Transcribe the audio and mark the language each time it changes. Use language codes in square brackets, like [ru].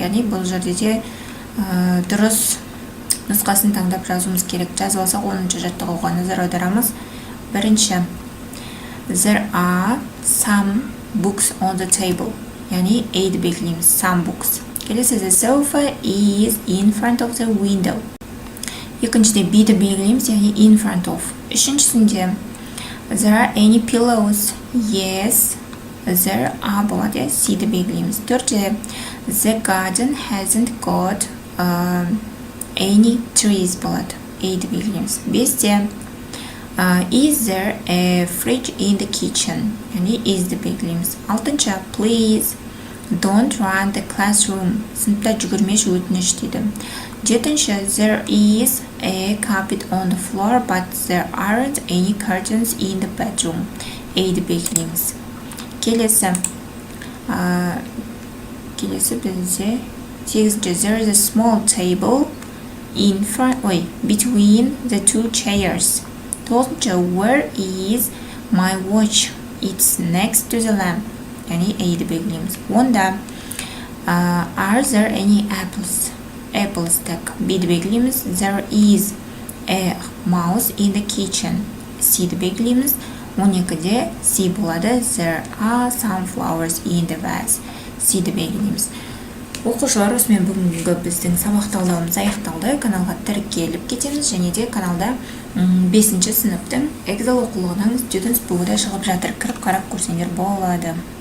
[kk] Яғни бұл жерде дұрыс нұсқасын таңдап жазуымыз керек. Жазып алсақ 10-ші жаттығуға назар аударамыз. Бірінші, [en] there are some books on the table. [kk] Яғни A-ді белгілейміз, [en] some books. [kk] Келесі, [en] the sofa is in front of the window. [kk] Екіншіде be-ді белгілейміз, яғни [en] in front of. [kk] Үшіншісінде [en] there are any pillows? Yes, there are [kk] болады, see-ді белгілейміз. Төртте [en] the garden hasn't got any trees [kk] болады, a-ді белгілейміз. Бесте [en] is there a fridge in the kitchen? [kk] Яғни is-ді белгілейміз. Алтыншы [en] please don't run the classroom. [kk] Сыныпта жүгірмеш, өтініш дейді. Жетінші [en] there is a carpet on the floor but there aren't any curtains in the bedroom. [kk] A-ді белгілейміз. Келесі бізде сегізінші [en] there is a small table in front, between the two chairs. [kk] Тоғызыншы [en] where is my watch? It's next to the lamp. [kk] Яғни A-ді белгілейміз. Онда [en] are there any apples? Apples, [kk] так, B-ді белгілейміз. [en] There is a mouse in the kitchen. [kk] C-ді белгілейміз. 12-де C болады. [en] There are some flowers in the vase. [kk] C-ді белгілейміз. Оқушылар, осымен бүгінгі біздің сабақ талдауымыз аяқталды. Каналға тіркеліп кетеміз, және де каналда 5-ші сыныптың Excel оқулығының Students Book'да шығып жатыр. Кіріп қарап көрсеңдер болады.